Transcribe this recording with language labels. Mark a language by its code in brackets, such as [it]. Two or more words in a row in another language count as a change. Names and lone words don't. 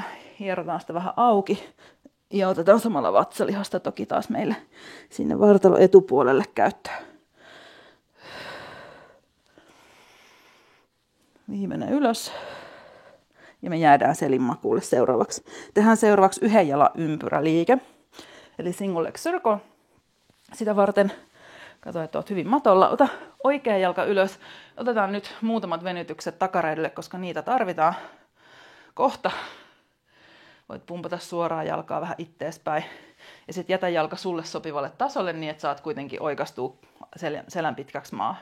[fi] Hierotaan sitä vähän auki. Ja otetaan samalla vatsalihasta toki taas meille sinne vartalo etupuolelle käyttöön. Viimeinen ylös. Ja me jäädään selinmakuulle seuraavaksi. Tehdään seuraavaksi yhden jalan ympyräliike. Eli [en] single leg circle. [fi] Sitä varten, katso, että oot hyvin matolla. Ota oikea jalka ylös. Otetaan nyt muutamat venytykset takareidelle, koska niitä tarvitaan kohta. Voit pumpata suoraan jalkaa vähän itteespäin. Ja sitten jätä jalka sulle sopivalle tasolle niin, että saat kuitenkin oikastua selän pitkäksi maahan.